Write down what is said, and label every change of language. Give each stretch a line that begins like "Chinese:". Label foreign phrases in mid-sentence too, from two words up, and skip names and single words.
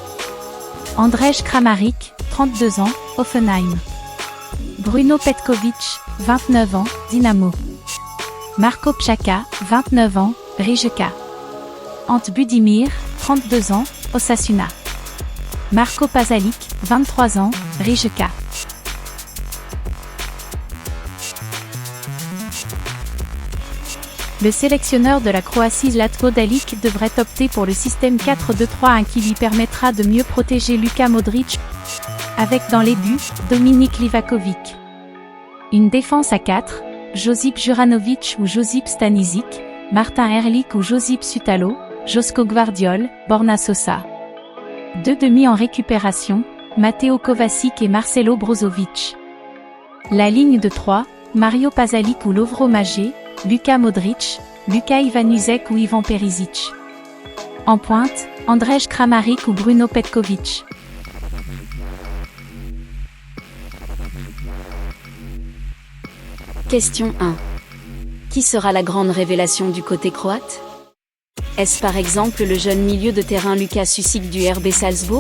French: Andrej Kramaric, 32 ans, Hoffenheim. Bruno Petkovic, 29 ans, Dynamo. Marko Pšaka, 29 ans, Rijeka. Ante Budimir, 32 ans, Osasuna. Marko Pasalic, 23 ans, Rijeka. Le sélectionneur de la Croatie Zlatko Dalić devrait opter pour le système 4-2-3-1 qui lui permettra de mieux protéger Luka Modrić, avec dans les buts, Dominik Livakovic. Une défense à 4, Josip Juranovic ou Josip Stanisic, Martin Erlich ou Josip Sutalo, Joško Gvardiol, Borna Sosa. Deux demi en récupération, Mateo Kovacic et Marcelo Brozovic. La ligne de 3, Mario Pasalic ou Lovro Majer, Luka Modrić, Luka Ivanusek ou Ivan Perisic. En pointe, Andrej Kramaric ou Bruno Petkovic. Question 1. Qui sera la grande révélation du côté croate? Est-ce par exemple le jeune milieu de terrain Luka Sučić du RB Salzbourg?